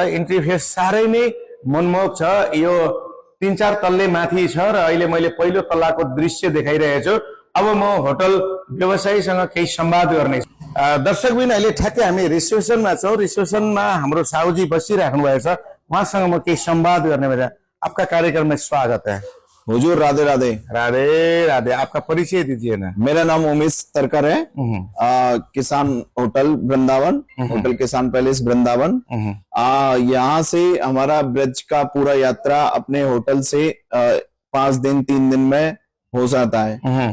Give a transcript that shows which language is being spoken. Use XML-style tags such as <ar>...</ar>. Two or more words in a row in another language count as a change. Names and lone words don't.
<en>entry face</en> <ne>साह्रै नै मनमोहक छ। यो 3-4 तल्ले माथि छ र अहिले मैले पहिलो तल्लाको दृश्य देखाइरहेको छु। अब म होटल व्यवसायीसँग केही संवाद गर्ने छु। दर्शकबिन अहिले ठ्याक्कै हामी रिसेप्सनमा छौं। रिसेप्सनमा हाम्रो साउजी बसिराख्नु भएको छ, उहाँसँग म केही संवाद गर्ने भएर</ne> <hi>आपका कार्यक्रम में स्वागत है। हुजूर राधे राधे। राधे राधे। आपका परिचय दीजिए ना। मेरा नाम उमेश तरकर है। किसान होटल वृंदावन, होटल किसान पैलेस वृंदावन। यहाँ से हमारा ब्रज का पूरा यात्रा अपने होटल से 5 दिन 3 दिन में हो जाता है।</hi>